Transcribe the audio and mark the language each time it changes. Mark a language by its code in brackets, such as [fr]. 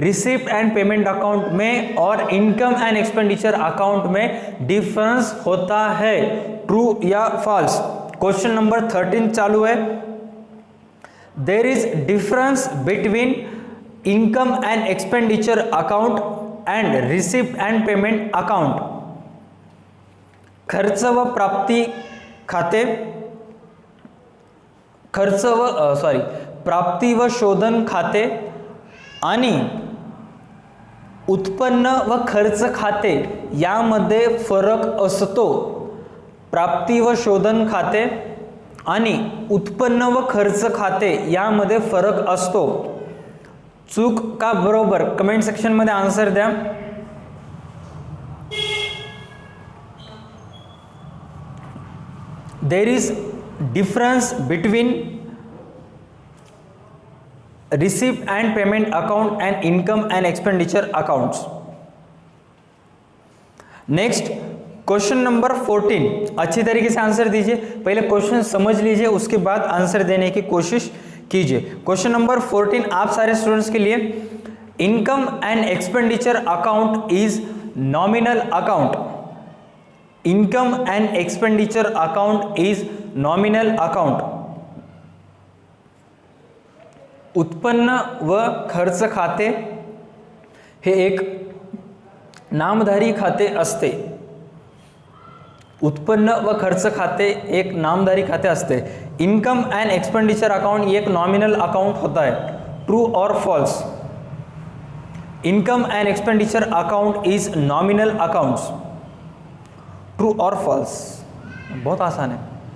[hi] Receipt and payment account में और income and expenditure account में डिफरेंस होता है, ट्रू या फॉल्स। क्वेश्चन नंबर 13 चालू है, [en] There is difference between income and expenditure account and receipt and payment account. [mr] खर्च व प्राप्ती खाते, प्राप्ती व शोधन खाते आणि उत्पन्न व खर्च खाते यामध्ये फरक असतो। प्राप्ती व शोधन खाते आणि उत्पन्न व खर्च खाते यामध्ये फरक असतो। चूक का बरोबर कमेंट सेक्शन मध्ये आन्सर द्या। [en] There is difference between receipt and payment account and income and expenditure accounts. [hi] Next question number 14, अच्छी तरीके से आंसर दीजिए। पहले क्वेश्चन समझ लीजिए, उसके बाद आंसर देने की कोशिश कीजिए। क्वेश्चन नंबर 14 आप सारे स्टूडेंट्स के लिए, [en] Income and expenditure account is nominal account. Income and expenditure account is nominal account. [mr] उत्पन्न व खर्च खाते हे एक नामधारी खाते असते। उत्पन्न व खर्च खाते एक नामधारी खाते असते। [hi] इनकम एंड एक्सपेंडिचर अकाउंट एक नॉमिनल अकाउंट होता है, ट्रू और false. [en] Income and expenditure account is nominal accounts, true और false. [hi] बहुत आसान है।